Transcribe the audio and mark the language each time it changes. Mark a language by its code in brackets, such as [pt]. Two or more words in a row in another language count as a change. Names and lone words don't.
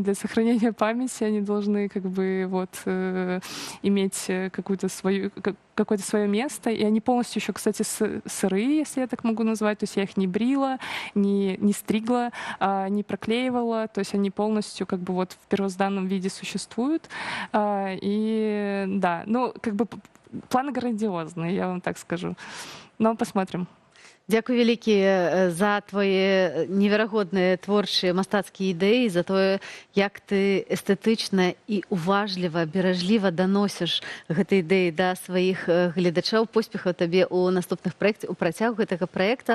[ru] для сохранения памяти, они должны, как бы, вот, иметь какое-то свое место, и они полностью еще, кстати, сырые, если я так могу назвать, то есть я их не брила, не стригла, не проклеивала, то есть они полностью, как бы, вот в первозданном виде существуют, и да, ну, как бы планы грандиозные, я вам так скажу, но посмотрим. [be] Дзякуй вялікі за твае неверагодныя творчыя мастацкія ідэі, за тое, як ты эстэтычна і уважліва, беражліва даносіш гэтай ідэі да сваіх гледачоў. Поспехаў табе ў наступных праектах, у працягу гэтага праекта.